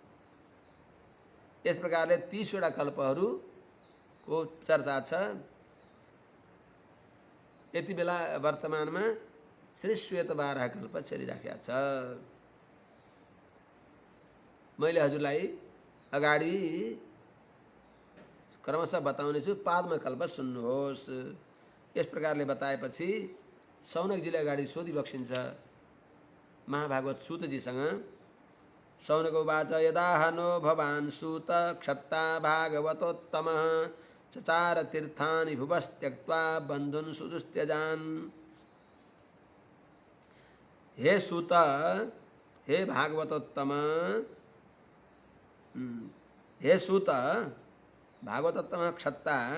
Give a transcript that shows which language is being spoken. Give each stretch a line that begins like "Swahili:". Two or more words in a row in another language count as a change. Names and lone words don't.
Nepali: यस प्रकारले 30 वटा कल्पहरूको चर्चा छ। यति बेला वर्तमानमा श्री श्वेत बाराह कल्प चलिराखेको छ। मैले हजुरलाई अगाडि क्रमशः बताउने छु। पादम कल्प सुन्नुहोस्। यस प्रकारले बताएपछि शौनकजीले अगाडि सोधिबक्सिन्छ महाभागवत सूतजीसँग।
Sanskrit: शौनक उवाच यदाहनो भवान् सूत क्षत्ता भागवतोत्तमः चचार तीर्थानि भुवस्त्यक्त्वा बन्धुन् सुदुस्त्यजान्। हे सूत, हे भागवतोत्तम, हे सूत भागवतोत्तम क्षत्ता,